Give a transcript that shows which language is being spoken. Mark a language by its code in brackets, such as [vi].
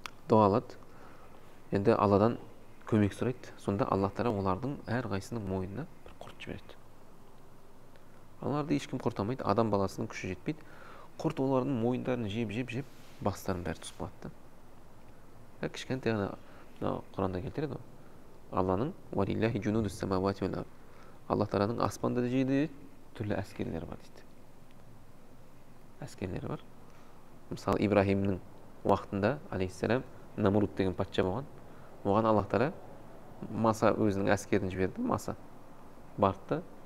[kk] Дұға алады. Енді Алладан көмек сұрайды. Сонда Аллах Тағала олардың әрқайсының мойнына бір құрт жібереді. Оларды ешкім құртамайды, адам баласының күші жетпейді. Құрт олардың мойындарын жеп бастарын бәрі түсіп қалады. Кішкентай ғана Құранда келтіреді ғой. [ar] Алланың «Валиллахи джунудус самавати вал ард». [kk] Аллах Тағаланың аспанда да жерде түрлі әскерлері бар дейді. Әскерлері бар. Мысалы Ибрахимнің уақытында алейхиссалам Намруд деген патша болған. Оған Аллах Тағала маса өзінің әскерін жіберді, маса барды.